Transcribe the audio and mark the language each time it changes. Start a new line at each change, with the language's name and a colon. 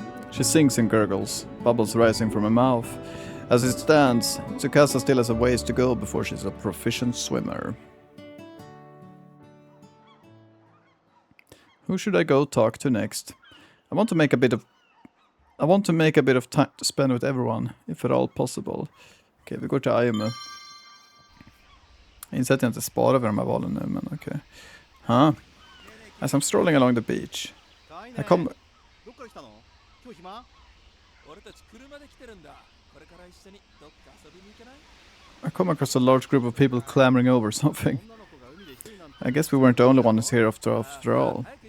English: She sings and gurgles, bubbles rising from her mouth. As it stands, Tsukasa still has a ways to go before she's a proficient swimmer. Who should I go talk to next? I want to make a bit of time to spend with everyone, if at all possible.
Swedish: Okej, vi går till Ayumu. Jag inser att jag inte sparar över de här valen nu, men okej.
English: Huh? As I'm strolling along the beach, I come across a large group of people clamoring over something. I guess we weren't the only ones here after all.